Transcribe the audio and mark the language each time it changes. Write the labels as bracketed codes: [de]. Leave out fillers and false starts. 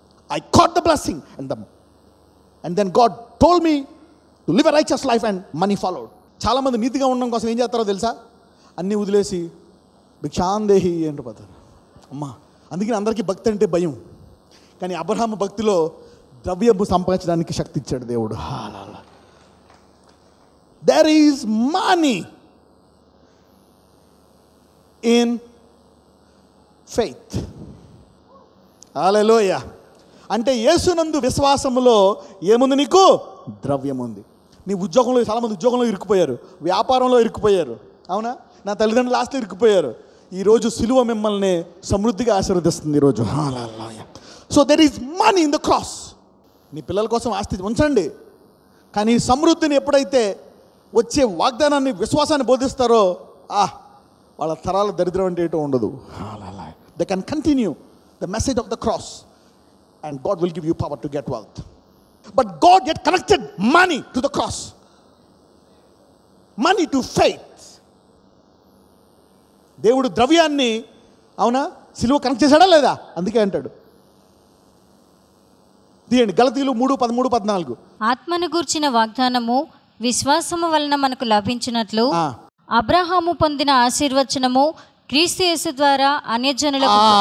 [en] I caught the blessing and then God told me to live a righteous life and money followed. [te] చాలామంది నీతిగా ఉండడం కోసం ఏం చేస్తారో తెలుసా? అన్నీ వదిలేసి భిక్షాందేహి అంటూ పోతారు. అమ్మా, అందుకని అందరికీ భక్తి అంటే భయం. కానీ అబ్రహాము భక్తిలో ద్రవ్యము సంపాదించడానికి శక్తి ఇచ్చాడు దేవుడు. [en] There is money in faith. హల్లెలూయా. [te] అంటే యేసునందు విశ్వాసములో ఏముంది? నీకు ద్రవ్యం ఉంది. నీ ఉద్యోగంలో, చాలామంది ఉద్యోగంలో ఇరుక్కుపోయారు, వ్యాపారంలో ఇరుక్కుపోయారు, అవునా? నా తల్లిదండ్రులు ఆస్తి ఇరుక్కుపోయారు. ఈరోజు సిలువ మిమ్మల్ని సమృద్ధిగా ఆశీర్వదిస్తుంది ఈరోజు. [en] So there is money in the cross. [te] నీ పిల్లల కోసం ఆస్తి ఉంచండి, కానీ సమృద్ధిని ఎప్పుడైతే వచ్చే వాగ్దానాన్ని, విశ్వాసాన్ని బోధిస్తారో వాళ్ళ తరాల దరిద్రం అంటే ఏటో ఉండదు. [en] They can continue the message of the cross and God will give you power to get wealth. But God yet connected money to the cross, money to faith. [te] దేవుడు ద్రవ్యాన్ని, అవునా, సిలువ కనెక్ట్ చేశాడా లేదా? అందుకే అంటాడు, తీయండి గలతీయులు 3:13-14. ఆత్మను గూర్చిన వాగ్దానము విశ్వాసము వలన మనకు లభించినట్లు అబ్రహాము పొందిన ఆశీర్వచనము క్రీస్తు యేసు ద్వారా అన్యజనులకు.